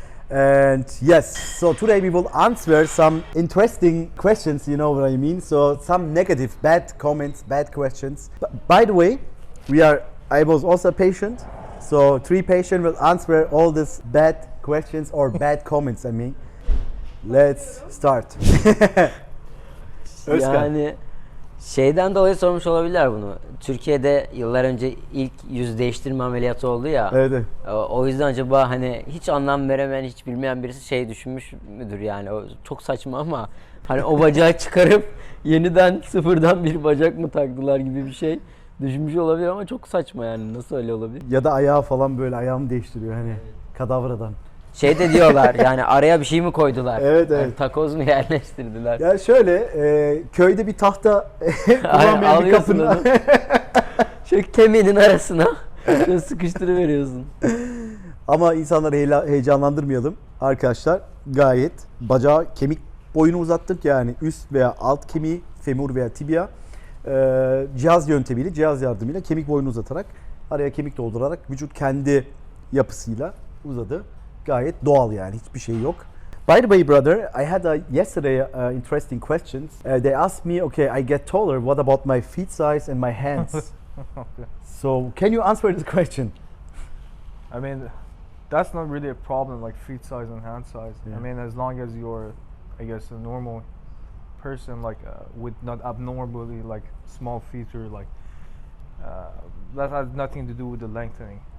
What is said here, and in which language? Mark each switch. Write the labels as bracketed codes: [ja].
[en] And yes, so today we will answer some interesting questions, you know what I mean? So some negative, bad comments, bad questions. By the way, I was also a patient. So 3 patients will answer all these bad questions or bad comments, I mean. Let's start. Özkan. [tr] Yani şeyden dolayı sormuş olabilirler bunu. Türkiye'de yıllar önce ilk yüz değiştirme ameliyatı oldu ya. Evet. O yüzden acaba hani hiç anlam veremeyen, hiç bilmeyen birisi şey düşünmüş müdür yani. O çok saçma ama hani o bacağı çıkarıp yeniden sıfırdan bir bacak mı taktılar gibi bir şey düşünmüş olabilir ama çok saçma yani. Nasıl öyle olabilir? Ya da ayağı falan böyle ayağımı değiştiriyor hani kadavradan. Şey de diyorlar yani araya bir şey mi koydular? Evet, evet. Yani takoz mu yerleştirdiler? Ya şöyle köyde bir tahta kullanmayan bir kapının Şu kemiğinin arasına sıkıştırıveriyorsun. ama insanları heyecanlandırmayalım arkadaşlar. Gayet bacağı kemik boyunu uzattık yani üst veya alt kemiği, femur veya tibia cihaz yöntemiyle, cihaz yardımıyla kemik boyunu uzatarak araya kemik doldurarak vücut kendi yapısıyla uzadı. Gayet doğal yani hiçbir şey yok. [en] By the way, brother, I had yesterday interesting questions. They asked me, okay, I get taller. What about my feet size and my hands? Okay. So, can you answer this question? I mean, that's not really a problem, like feet size and hand size. Yeah. I mean, as long as you're, I guess, a normal person, like with not abnormally like small feet or like that has nothing to do with the lengthening.